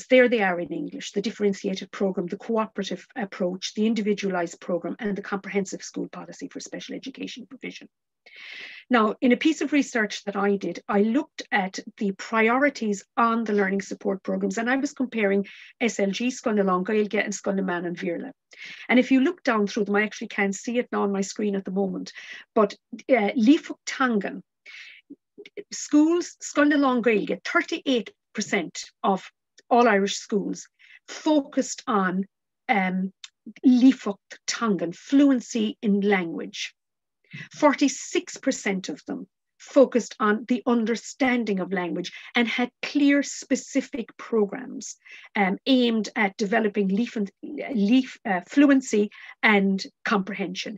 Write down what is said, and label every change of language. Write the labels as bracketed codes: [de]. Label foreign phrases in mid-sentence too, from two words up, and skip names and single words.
[en] There they are in English: the differentiated program, the cooperative approach, the individualized program, and the comprehensive school policy for special education provision. Now, in a piece of research that I did, I looked at the priorities on the learning support programs, and I was comparing SLG, [ga] Scoil na lán-Ghaeilge, [en] and Scoil na Mán and Mhuire. And if you look down through them, I actually can't see it now on my screen at the moment, but uathachas, schools, [ga] Scoil na lán-Ghaeilge, [en] 38% of all Irish schools focused on uathachas, fluency in language. 46% of them focused on the understanding of language and had clear specific programs aimed at developing fluency and comprehension.